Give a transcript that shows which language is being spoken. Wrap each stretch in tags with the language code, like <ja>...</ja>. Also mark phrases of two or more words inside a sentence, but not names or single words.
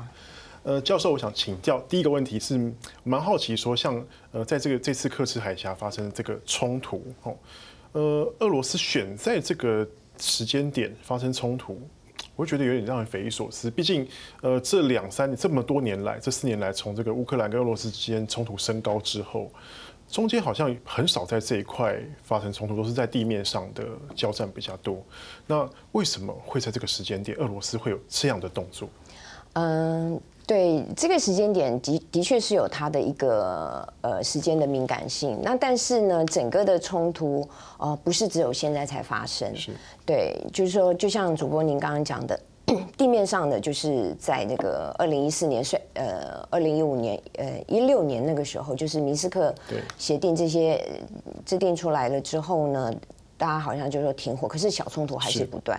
<zh>教授，我想請教第一個問題是，蠻好奇說，像在這次刻赤海峽發生這個衝突，俄羅斯選在這個時間點發生衝突，我會覺得有點讓人匪夷所思。畢竟，這兩三年這麼多年來，這4年來，從這個烏克蘭跟俄羅斯之間衝突升高之後，中間好像很少在這一塊發生衝突，都是在地面上的交戰比較多。那為什麼會在這個時間點，俄羅斯會有這樣的動作？對，這個時間點的確是有它的一個時間的敏感性。那但是呢，整個的衝突不是只有現在才發生。是，對，就是說，就像主播您剛剛講的，地面上的就是在那個2014年2015年16年那個時候，就是明斯克協定這些制定出來了之後呢，大家好像就說停火，可是小衝突還是不斷。</zh>